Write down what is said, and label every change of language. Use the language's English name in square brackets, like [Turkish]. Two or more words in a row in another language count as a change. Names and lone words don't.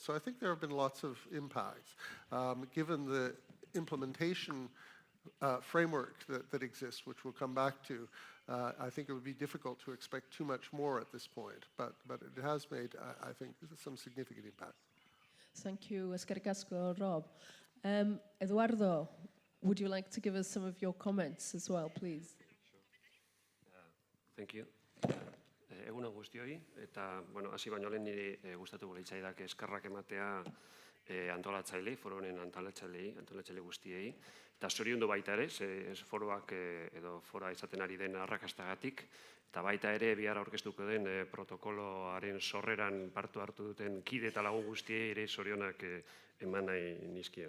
[English] So I think there have been lots of impacts. Given the implementation framework that exists, which we'll come back to, I think it would be difficult to expect too much more at this point, but it has made, I think, some significant impact. Thank you, [Basque] eskerrik asko, [English] Rob. Eduardo, would you like to give us some of your comments as well, please? Thank you. [Basque] Egunon guztioi, eta, bueno, hasi baino lehen niri gustatuko litzaidak eskerrak ematea antolatzaile, foro honen antolatzaile guztiei, eta zoriondu baita ere, foroak edo fora izaten ari den arrakastagatik, eta baita ere bihar aurkeztuko den protokoloaren sorreran partu hartu duten kide eta lagun guztiei ere zorionak eman nahi nizkion.